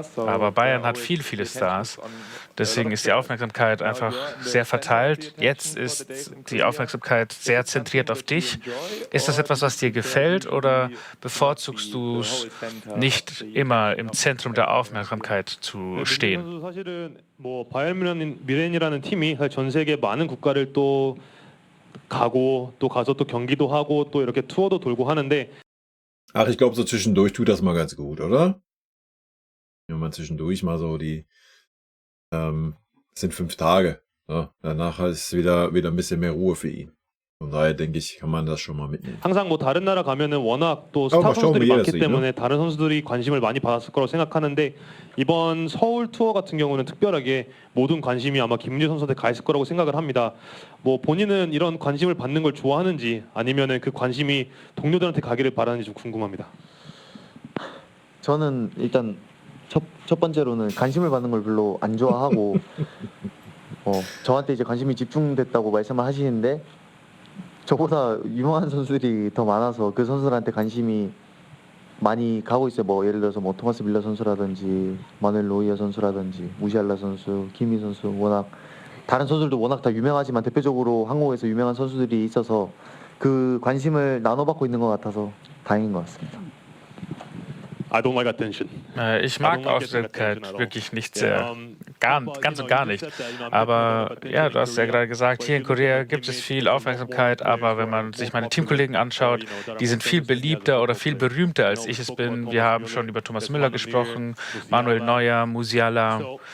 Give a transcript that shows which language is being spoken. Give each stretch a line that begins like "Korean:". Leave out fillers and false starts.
German: Aber Bayern hat viele Stars. Deswegen ist die Aufmerksamkeit einfach sehr verteilt. Jetzt ist die Aufmerksamkeit sehr zentriert auf dich. Ist das etwas, was dir gefällt, oder bevorzugst du es, nicht immer im Zentrum der Aufmerksamkeit zu stehen?
Korean: 바이에른 팀이 전 세계 많은 국가를 또 가고 또 가서 또 경기도 하고 또 이렇게 투어도 돌고 하는데.
German: Ach, ich glaube, so zwischendurch tut das mal ganz gut, oder? Wenn man zwischendurch mal so sind 5 Tage. Ja, danach ist wieder ein bisschen mehr Ruhe für ihn. Von daher denke ich, kann man das schon mal mitnehmen.
Korean: 항상 뭐 다른 나라 가면은 워낙 또 스타 선수들이 많기 때문에 다른 선수들이 관심을 많이 받았을 거라고 생각하는데 이번 서울 투어 같은 경우는 특별하게 모든 관심이 아마 김민재 선수한테 가 있을 거라고 생각을 합니다. 뭐 본인은 이런 관심을 받는 걸 좋아하는지 아니면은 그 관심이 동료들한테 가기를 바라는지 좀 궁금합니다. 저는 일단 첫 번째로는 관심을 받는 걸 별로 안 좋아하고 저한테 이제 관심이 집중됐다고 말씀을 하시는데 저보다 유명한 선수들이 더 많아서 그 선수들한테 관심이 많이 가고 있어요. 뭐 예를 들어서 뭐 토마스 밀러 선수라든지 마누엘 노이어 선수라든지 무시알라 선수, 키미 선수, 워낙 다른 선수들도 워낙 다 유명하지만 대표적으로 한국에서 유명한 선수들이 있어서 그 관심을 나눠받고 있는 것 같아서 다행인 것 같습니다.
English: I don't like attention.
German: Ich mag Aufmerksamkeit wirklich nicht sehr. Ganz und gar nicht. Aber ja, du hast ja gerade gesagt, hier in Korea gibt es viel Aufmerksamkeit, aber wenn man sich meine Teamkollegen anschaut, die sind viel beliebter oder viel berühmter, als ich es bin. Wir haben schon über Thomas Müller gesprochen, Manuel Neuer, Musiala.